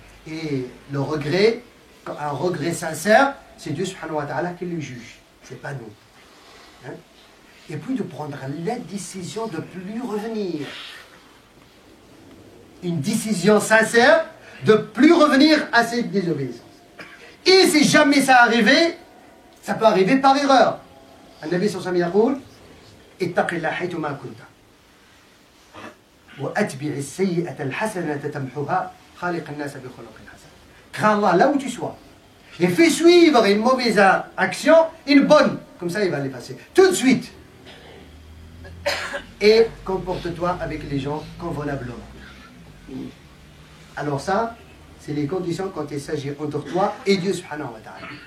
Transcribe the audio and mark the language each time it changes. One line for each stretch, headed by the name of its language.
French: Et le regret, un regret sincère, c'est Dieu subhanahu wa ta'ala qui le juge. C'est pas nous. Hein? Et puis de prendre la décision de ne plus revenir. Une décision sincère de ne plus revenir à cette désobéissance. Et si jamais ça arrivait, ça peut arriver par erreur.
Arabic: النبي صلى الله عليه وسلم يقول اتق الله حيثما كنت وأتبع السيئة الحسنة تمحها خالق الناس بخلق حسن.
French: Crains Allah là où tu sois et fais suivre une mauvaise action une bonne, comme ça il va l'effacer tout de suite. Et comporte-toi avec les gens convenablement. Alors ça, c'est les conditions quand il s'agit entre toi et Dieu subhanahu wa ta'ala.